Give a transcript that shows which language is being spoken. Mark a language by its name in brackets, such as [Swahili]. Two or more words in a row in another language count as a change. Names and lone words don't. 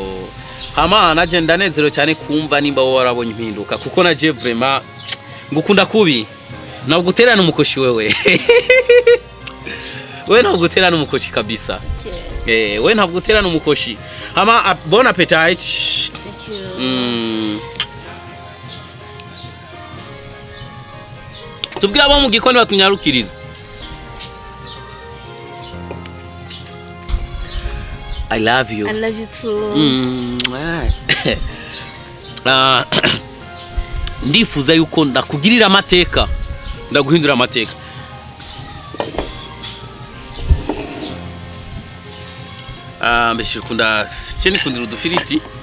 [Rundi] Hama naje ndanezero cyane kumva nimba wowe warabonye impinduka kuko naje vraiment ngukunda kubi. Ntabwo guterana umukoshi wewe. Wewe ntabwo guterana umukoshi kabisa. Wewe ntabwo guterana umukoshi. Hama [French] bon appétit. [English] Thank you. [Rundi] Tubwira abo mu gikoni batunyarukiriza. [English] I love you. I love you too. [Rundi] Ndifuza yuko ndakugirira amateka. Ndaguhindura amateka. Mbese kunda cyane kundira udufiriti.